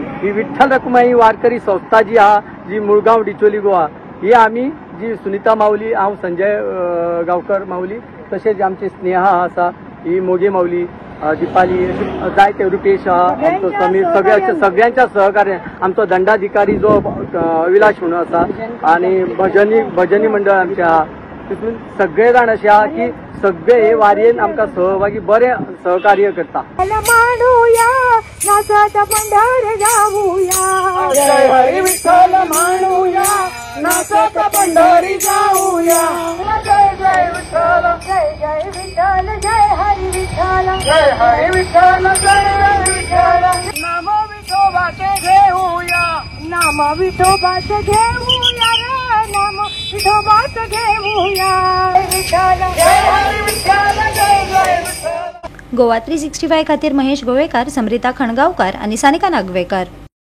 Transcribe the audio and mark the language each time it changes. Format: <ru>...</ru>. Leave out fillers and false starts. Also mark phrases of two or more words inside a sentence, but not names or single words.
<kok>ही विठ्ठल रखुमाई वारकरी संस्था जी आहा जी मुळगाव डिचोली गोवा ही आम्ही जी सुनीता माऊली, हांव संजय गांवकर माऊली, तशेंच आमची स्नेहा आसा, ही मोगे माऊली, दीपाली, जायते रुपेश आमचो समीर, सगळ्यांच्या सहकार्य आमचो दंडाधिकारी जो अविलाश म्हणून आसा आणि भजनी मंडळ आमचे आहा। तितून सगळे जाण असे आहा की सगळे हे वारयेन आमकां सहभागी बरे सहकार्य करता।</kok> <mr>जय हरी विठ्ठल मानूया, नाचत पंढरी जाऊया। जय जय विठ्ठल, जय जय विठ्ठल, जय हरी विठ्ठल, जय हरी विठ्ठल, जय विठ्ठल। नाम विठोबाचे घेऊया, नाम विठोबाचे घेऊया रे, नाम विठोबाचे घेऊया। विठ्ठल, जय हरी विठ्ठल, जय जय विठ्ठल।</mr> <kok>गोवा 365 खातीर महेश गोवेकार, समृता खणगावकार आणि सानिका नागवेकर।</kok>